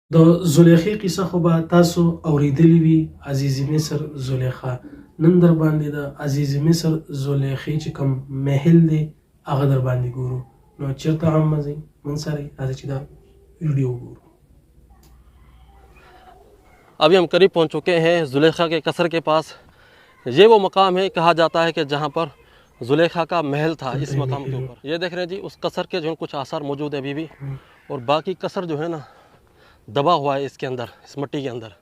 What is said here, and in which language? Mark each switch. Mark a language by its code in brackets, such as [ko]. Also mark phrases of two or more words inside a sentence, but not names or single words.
[ps] د زلیخې قصه خو به تاسو اورېدلې وي. عزیز مصر زلیخا نن در باندې د عزیز مصر زلیخې چې کوم محل دی هغه در باندې ګورو. نو چېرته هم مه ځئ، من سره راځئ چې دا ویډیو وګورو. [ur] ابھی ہم قریب پہنچ چکے ہیں زلیخا کے قصر کے پاس. یہ وہ مقام ہے، کہا جاتا ہے کہ جہاں پر زلیخا کا محل تھا. اس مقام کے اوپر یہ دیکھ رہے ہیں جی، اس قصر کے جو ہے کچھ آثار موجود ہے ابھی بھی، اور باقی قصر جو ہے نا دبا ہوا ہے اس کے اندر، اس مٹی کے اندر.